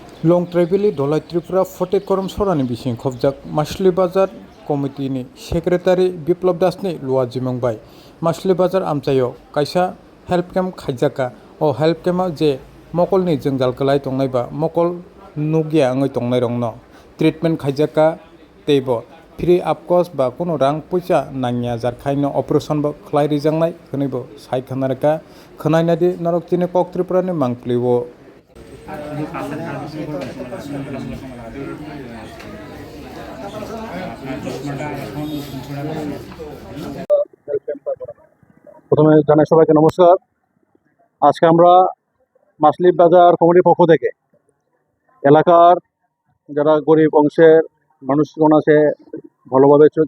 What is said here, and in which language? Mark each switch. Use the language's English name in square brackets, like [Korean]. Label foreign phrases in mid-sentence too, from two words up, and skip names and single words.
[Kok Borok] लं ट्राइबेलि धलाई त्रिपुरा फटेट करम सरानि बिसिं खबजाक मासुलि बाजार कमिटिनि सेक्रेटारि बिप्लब दासनि लुआ जिमंबाय मासुलि बाजार आमचायो कायसा [English] help camp [Kok Borok] खायजाका ओ [English] help campa [Kok Borok] जे मकलनि जोंजाल कलाई तंनायबा मकल नुगिया आङै तंनाय रंनो ट्रिटमेंट खायजाका तेबो फ्री आपकस बा कोनो रां पैसा नांगिया जारखायनो ऑपरेशन बा खलाई रिजांनाय खनैबो साइ खानारका खनायनादि नरकतिनि कक त्रिपुरानि मांप्लिवो [Bangla] প্রথমে জানাই সবাইকে নমস্কার। আজকে আমরা মাসলি বাজার কমিটির পক্ষ থেকে এলাকার যারা গরিব অংশের মানুষজন আছে, ভালোভাবে